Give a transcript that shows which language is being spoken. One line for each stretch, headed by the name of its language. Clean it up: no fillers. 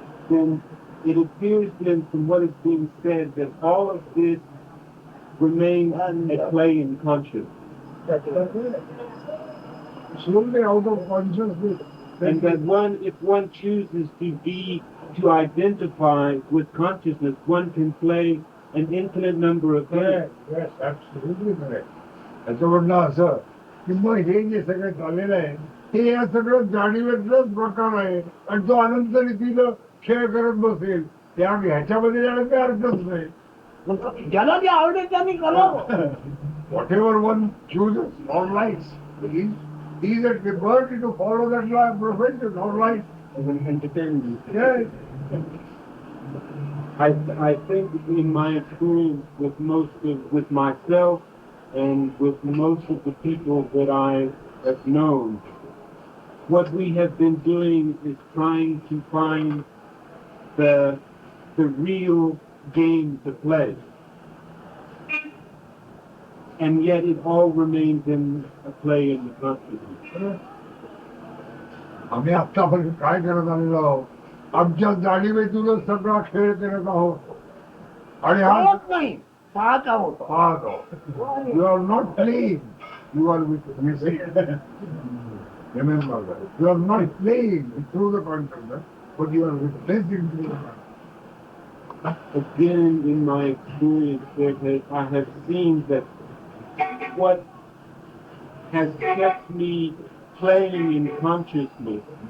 English: Then it appears then from what is being said that all of this remains at play in consciousness. It's only out of consciousness. And that if one chooses to identify with consciousness, one can play an infinite number of games. Yes, absolutely correct.
Marathi: त्याच्यावरनं असं की मग हे जे सगळं चाललेलं आहे हे या सगळं जाणीवेतलाच प्रकार आहे आणि तो अनंत रीतीनं खेळ करत बसेल त्या ह्याच्यामध्ये जाण्याचा काही अर्थच नाही. ज्याला जे आवडेल त्यांनी करावं.
English: Whatever one chooses or likes, he is at liberty to follow that profession or life. Yes. I think in my experience with myself and with most of the people that I have known, what we have been doing is trying to find the real game to play. And yet it all remains in a play in the consciousness.
Marathi: आम्ही आतापर्यंत काय करत आलेलो आहोत आमच्या जाणीवेतूनच सगळा खेळ करत आहोत आणि हा कळत नाही. पाहत आहोत. पाहत आहोत.
English: You are not playing, you are witnessing. Remember that. You are not playing through the consciousness, but you are witnessing through the consciousness. Again, in my experience, I have seen that what has kept me playing in consciousness